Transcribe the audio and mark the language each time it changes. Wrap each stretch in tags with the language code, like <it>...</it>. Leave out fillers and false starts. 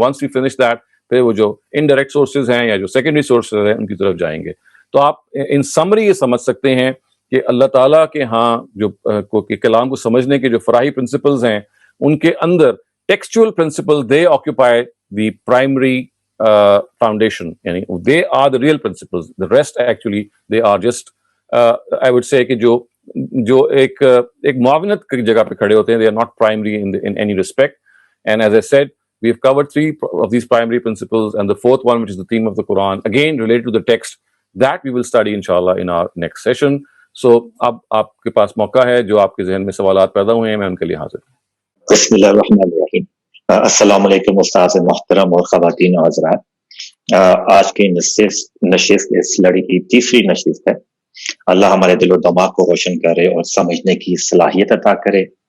<en>and once we finish that,</en> <ur>پھر وہ جو انڈائریکٹ سورسز ہیں یا جو سیکنڈری سورسز ہیں ان کی طرف جائیں گے. تو آپ</ur> <en>in summary</en> <ur>یہ سمجھ سکتے ہیں کہ اللہ تعالیٰ کے ہاں جو کلام کو سمجھنے کے جو فراہی پرنسپلز ہیں، ان کے اندر ٹیکسچوئل principal</ur> <en>they occupy the primary foundation,</en> <ur>یعنی</ur> <en>they are the real principles. The rest actually they are just I would say</en> <ur>کہ جو ایک معاونت کی جگہ پہ کھڑے ہوتے ہیں.</ur> <en>They are not primary in any respect. And as I said, we have covered 3 of these primary principles, and the fourth one, which is the theme of the Quran, again related to the text, that we will study inshallah in our next session.</en> <ur>So اب آپ کے پاس موقع ہے، جو آپ کے ذہن میں سوالات پیدا ہوئے ہیں میں ان کے لیے حاضر ہوں. بسم اللہ الرحمن الرحیم. السلام علیکم استاذ محترم اور خواتین و حضرات. آج کی نشست اس لڑی کی تیسری نشست ہے. اللہ ہمارے دل و دماغ کو روشن کرے اور سمجھنے کی صلاحیت عطا کرے.</ur>